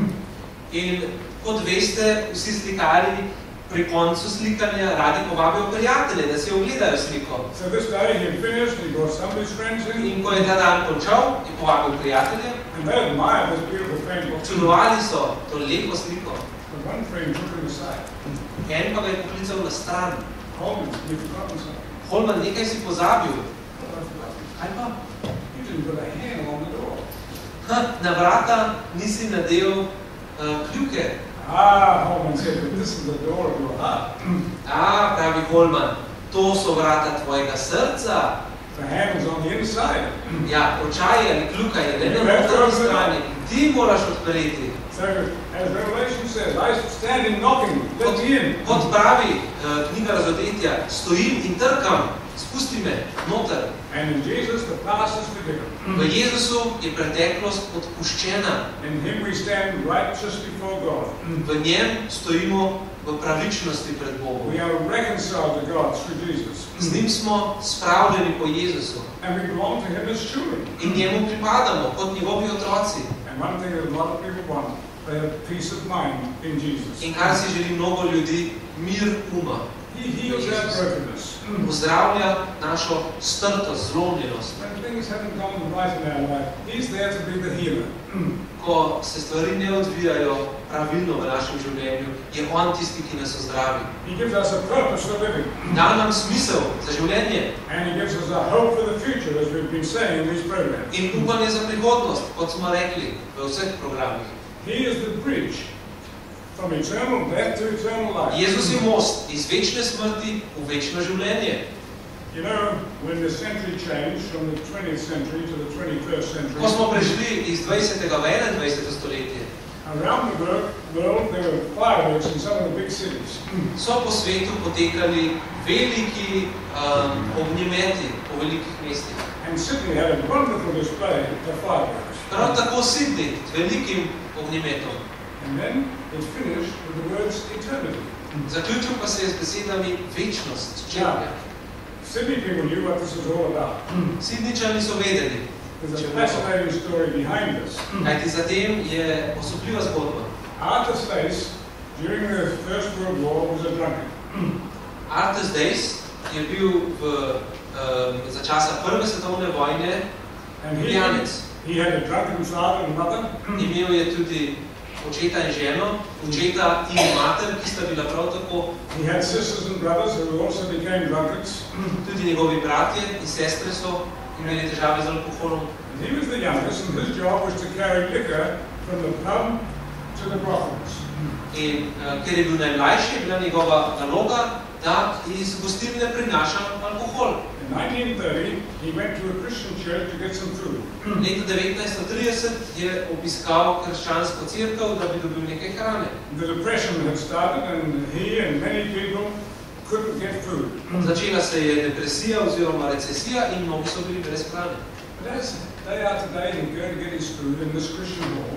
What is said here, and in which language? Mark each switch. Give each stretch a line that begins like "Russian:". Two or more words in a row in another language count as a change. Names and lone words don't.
Slovenian: In kot veste, vsi slikarji pri koncu slikanja radi povabijo prijatelje, da si ogledajo sliko.
English: So this day he had finished, he brought some of his friends in,
Slovenian: In ko je ta dan končal, je povabil prijatelje,
English: and they admired this beautiful painting.
Slovenian: občudovali so to lepo sliko.
English: But one friend took him aside.
Slovenian: En pa ga je poklical na stran.
English: Holman, you've forgotten something.
Slovenian: Holman, nekaj si pozabil.
English: What have I forgotten?
Slovenian: Kaj pa?
English: You didn't put a handle on the door.
Slovenian: Na vrata nisi nadel kljuke.
English: Ah, Holman said, but this is the door of your heart.
Slovenian: Pravi Holman, to so vrata tvojega srca.
English: The handle's on the inside.
Slovenian: Ja, očaj ali kljuka je le na notranji strani. Ti moraš odpreti.
English: So, as Revelation says, I stand in knocking, let me in.
Slovenian: Kot pravi knjiga Razodetja, stojim in trkam, spusti me noter.
English: And in Jesus, the past is forgiven.
Slovenian: V Jezusu je preteklost odpuščena.
English: In him we stand righteous before God.
Slovenian: V njem stojimo v pravičnosti pred Bogom.
English: We are reconciled to God through Jesus.
Slovenian: Z njim smo spravljeni po Jezusu.
English: And we belong to him as children.
Slovenian: In njemu pripadamo kot njegovi otroci.
English: And one thing that a lot of people want, they have peace of mind in Jesus.
Slovenian: In kar si želi mnogo ljudi, mir uma.
English: He heals our brokenness.
Slovenian: Pozdravlja našo strtost, zlomljenost.
English: When things haven't gone right in our life, he's there to be the healer.
Slovenian: Ko se stvari ne odvijajo pravilno v našem življenju, je on tisti, ki nas ozdravi.
English: He gives us a purpose for living.
Slovenian: Da nam smisel za življenje
English: And he gives us a hope for the future, as we've been saying in these programs.
Slovenian: in upanje za prihodnost, kot smo rekli v vseh programih.
English: He is the bridge from eternal death to eternal life.
Slovenian: Jezus je most iz večne smrti v večno življenje.
English: You know, when the century changed from the 20th century to the 21st century,
Slovenian: Ko smo prešli iz 20. v 21. stoletje,
English: Around the world, there were fireworks in some of the big cities.
Slovenian: So po svetu potekali veliki ognjemeti po velikih mestih.
English: And Sydney had a wonderful display of fireworks.
Slovenian: Prav tako Sydney z velikim ognjemetom.
English: And then it finished with the words eternity.
Slovenian: Zaključil pa se je z besedami večnost, črnja.
English: Sydney people knew what this was all about.
Slovenian: Sydneyčani so vedeli.
English: There's a fascinating story behind this.
Slovenian: Kajti za tem je osupljiva zgodba.
English: Arthur Stace, during the First World War, was a drunkard.
Slovenian: Arthur Stace je bil za časa Prve svetovne vojne pijanec.
English: He had a drunken father and mother.
Slovenian: Imel je tudi očeta in ženo, očeta in mater, ki sta bila prav tako.
English: He had sisters and brothers who also became drunkards.
Slovenian: Tudi njegovi bratje in sestre so imeli težave z alkoholom.
English: And he was the youngest, and his job was to carry liquor from the pub to the brothels.
Slovenian: In ker je bil najmlajši, je bila njegova naloga, da iz gostilne prinaša alkohol.
English: In 1930, he went to a Christian church to get some food.
Slovenian: Leta 1930 je obiskal krščansko cerkev, da bi dobil nekaj hrane.
English: The depression had started, and he and many people couldn't get food.
Slovenian: Začela se je depresija oziroma recesija in mnogi so bili brez hrane.
English: But as day after day, he'd go to get his food in this Christian hall.